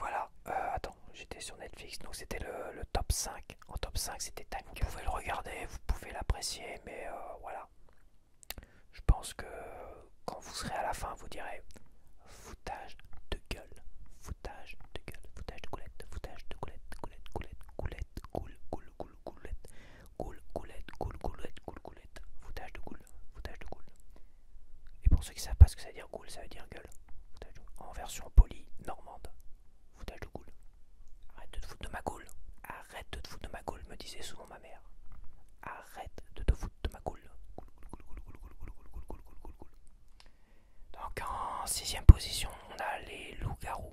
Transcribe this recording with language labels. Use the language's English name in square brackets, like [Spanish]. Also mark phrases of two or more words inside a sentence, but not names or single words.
[French] Donc voilà, attends, J'étais sur Netflix, donc c'était le top 5. En top 5, c'était Time Gun. Vous pouvez le regarder, vous pouvez l'apprécier, mais voilà. Je pense que quand vous serez à la fin, vous direz foutage de gueule, foutage de gueule, foutage de goulette, foutage de goulette, goulette, goulette, goulette, goule, goule, goule, goulette, goule, goulette, goule, goulette, goule, goulette, foutage de goule, foutage de goule. Et pour ceux qui savent pas ce que ça veut dire goule, ça veut dire gueule. En version polie normande, foutage de goule. Arrête de te foutre de ma goule. Arrête de te foutre de ma goule, me disait souvent ma mère. Arrête de te foutre de ma goule. Donc en 6ème position, on a les loups-garous.